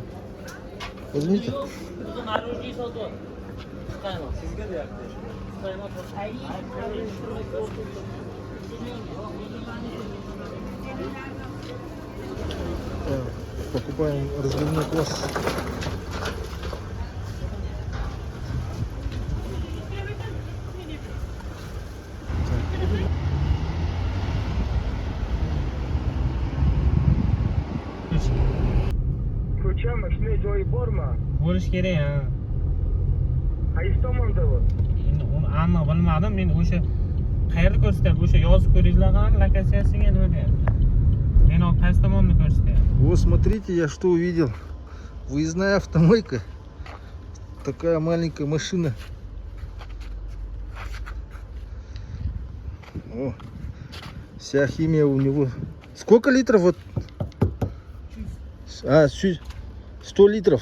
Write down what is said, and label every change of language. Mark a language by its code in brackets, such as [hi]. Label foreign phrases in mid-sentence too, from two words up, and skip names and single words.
[ru] Возьмите. Покупаем разливной квас. [uz] Ko'chami, shunday joyi bormi? Bo'lish kerak, ha. Qaysi tomonda bu? Endi uni aniq bilmadim. Men o'sha qayerda ko'rsatyapti? O'sha yozib ko'ringizlar ham lokatsiyasiga nima deyapti? Men hozir qaysi tomonni ko'rsatyapti? [ru] Вот смотрите, я что увидел. Выездная автомойка. Такая маленькая машина. О, вся химия у него. Сколько литров вот? 100 литров.